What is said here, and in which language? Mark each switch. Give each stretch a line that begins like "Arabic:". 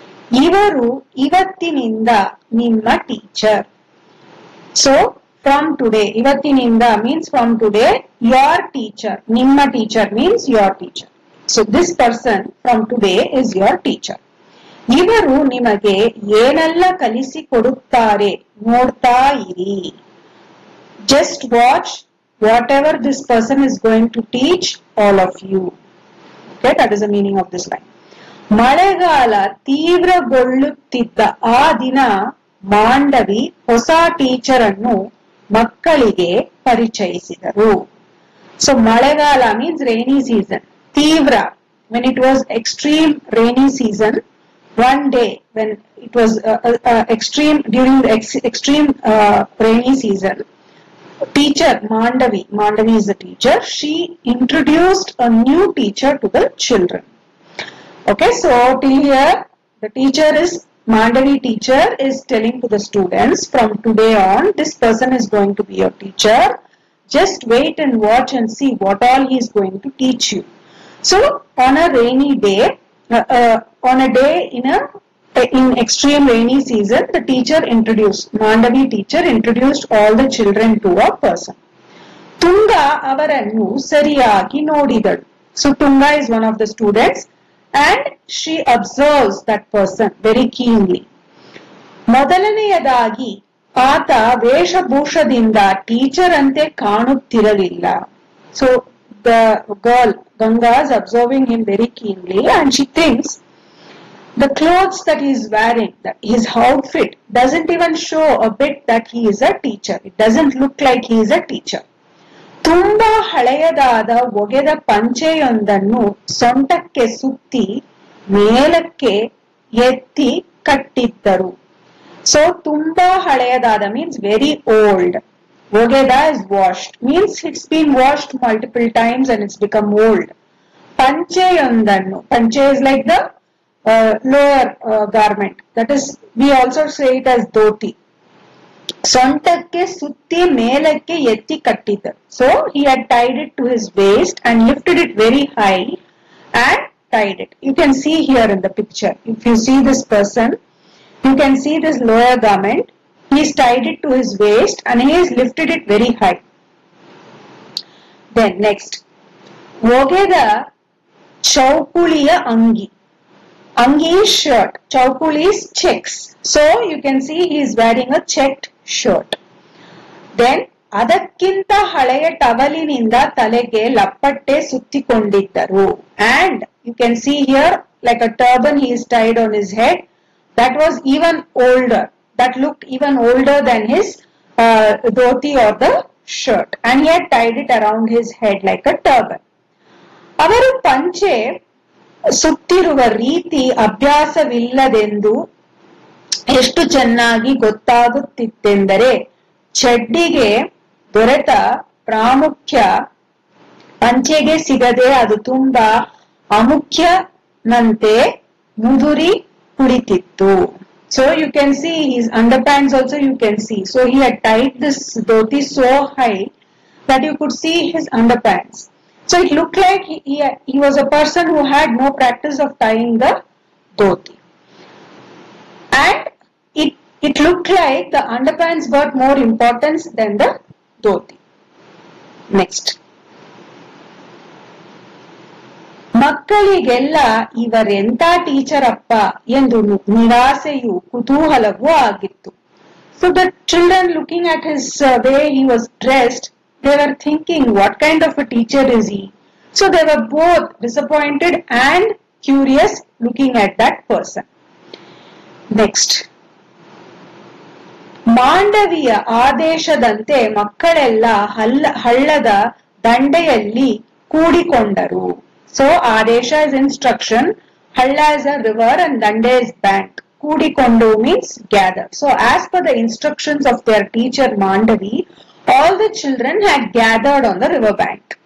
Kannada: Ivaru ivattininda nimma teacher.
English: So from today, ivattininda means from today, your teacher. Nimma teacher means your teacher. So this person from today is your teacher.
Kannada: ಇವರು ನಿಮಗೆ ಏನೆಲ್ಲ ಕಲಿಸಿಕೊಡುತ್ತಾರೆ ನೋಡ್ತಾ ಇರಿ.
English: Just watch whatever this person is going to teach all of you. Okay, that is the meaning of this line.
Kannada: ಮಳೆಗಾಲ ತೀವ್ರಗೊಳ್ಳುತ್ತಿದ್ದ ಆ ದಿನ ಮಾಂಡವಿ ಹೊಸ teacher ಅನ್ನು ಮಕ್ಕಳಿಗೆ ಪರಿಚಯಿಸಿದರು.
English: So ಮಳೆಗಾಲ means rainy season. ತೀವ್ರ, when it was extreme rainy season, one day when it was extreme, during the extreme rainy season, teacher Mandavi is the teacher, she introduced a new teacher to the children. Okay, so till here the teacher is Mandavi teacher is telling to the students, from today on this person is going to be your teacher. Just wait and watch and see what all he is going to teach you. So on a rainy day, on a day in extreme rainy season, the teacher introduced, Mandavi teacher introduced all the children to a person. Tunga
Kannada: avarannu sariyagi nodidalu.
English: So Tunga is one of the students and she observes that person very keenly.
Kannada: ಮೊದಲನೆಯದಾಗಿ ಆತ ವೇಷಭೂಷದಿಂದ teacher ಅಂತೆ ಕಾಣುತ್ತಿರಲಿಲ್ಲ.
English: So the girl Ganga is observing him very keenly and she thinks the clothes that he is wearing, that his outfit doesn't even show a bit that he is a teacher. It doesn't look like he is a teacher.
Kannada: ತುಂಬಾ ಹಳೆಯದಾದ ಒಗೆದ ಪಂಚೆಯೊಂದನ್ನು ಸೊಂಟಕ್ಕೆ ಸುತ್ತಿ ಮೇಲಕ್ಕೆ ಎತ್ತಿ ಕಟ್ಟಿದ್ದರು.
English: So
Kannada: ತುಂಬಾ ಹಳೆಯದಾದ
English: means very old. Ogeda is washed, means it's been washed multiple times and it's become old. Pancheyondannu. Panche is like the lower garment. That is, we also say it as dhoti.
Kannada: Sontakke sutti melakke etti kattidar.
English: So he had tied it to his waist and lifted it very high and tied it. You can see here in the picture. If you see this person, you can see this lower garment. He's tied it to his waist and he has lifted it very high. Then next,
Kannada: Ogeda Chaupuliya Angi.
English: Angi is shirt. Chaupuli is checks. So you can see he is wearing a checked shirt.
Kannada: Then ಅದಕ್ಕಿಂತ ಹಳೆಯ ಟವಲಿನಿಂದ ತಲೆಗೆ ಲಪ್ಪಟ್ಟೆ ಸುತ್ತಿಕೊಂಡಿದ್ದರು.
English: And you can see here like a turban he is tied on his head. That was even older. That looked even older than his dhoti or the shirt, and he had tied it around his head like a turban.
Kannada: Avaru panche suttiruva ರೀತಿ ಅಭ್ಯಾಸವಿಲ್ಲದೆಂದು ಎಷ್ಟು ಚೆನ್ನಾಗಿ ಗೊತ್ತಾಗುತ್ತಿತ್ತೆಂದರೆ ಚಡ್ಡಿಗೆ ದೊರೆತ ಪ್ರಾಮುಖ್ಯ ಪಂಚೆಗೆ ಸಿಗದೆ ಅದು ತುಂಬಾ ಅಮುಖ್ಯನಂತೆ ಮುದುರಿ ಕುಳಿತಿತ್ತು.
English: So you can see his underpants also you can see. So he had tied this dhoti so high that you could see his underpants. So it looked like he was a person who had no practice of tying the dhoti. And it looked like the underpants got more importance than the dhoti. Next.
Kannada: ಮಕ್ಕಳಿಗೆಲ್ಲ ಇವರೆಂತ teacher ಅಪ್ಪ ಎಂದು ನಿರಾಸೆಯೂ ಕುತೂಹಲವೂ ಆಗಿತ್ತು.
English: So the children, looking at his way he was dressed, they were thinking, what kind of a teacher is he? So they were both disappointed and curious looking at that person. Next.
Kannada: Mandaviya ಆದೇಶದಂತೆ ಮಕ್ಕಳೆಲ್ಲ ಹಳ್ಳದ ದಂಡೆಯಲ್ಲಿ ಕೂಡಿಕೊಂಡರು.
English: So Adesha is instruction, Halla is a river and Dande is bank. Kudikondu means gather. So as per the instructions of their teacher Mandavi, all the children had gathered on the river bank.